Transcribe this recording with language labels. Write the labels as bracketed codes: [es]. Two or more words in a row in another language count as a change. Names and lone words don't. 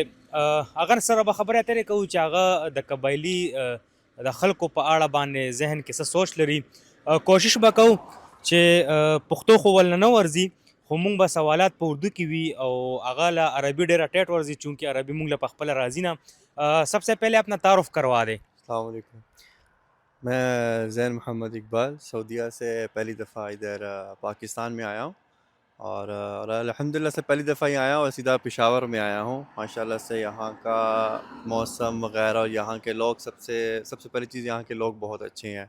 [ps] هغه سره به خبرې اترې کوو چې هغه د قبایلي د خلکو په اړه باندې ذهن کې څه سوچ لري. کوشش به کوو چې پښتو خو ولنه نه ورځي، خو مونږ به سوالات په اردو کې وي او هغه له عربي ډېره ټیټ ورځي چونکہ عربي مونږ له پخپله راځي نه. [ur] سب سے پہلے اپنا تعارف کروا دیں. [ar] السلام علیکم. [ur] میں زین محمد اقبال سعودیہ سے پہلی دفعہ ادھر پاکستان میں آیا ہوں اور الحمدللہ سے پہلی دفعہ ہی آیا ہوں اور سیدھا پشاور میں آیا ہوں. ماشاءاللہ سے یہاں کا موسم وغیرہ اور یہاں کے لوگ سب سے پہلی چیز یہاں کے لوگ بہت اچھے ہیں.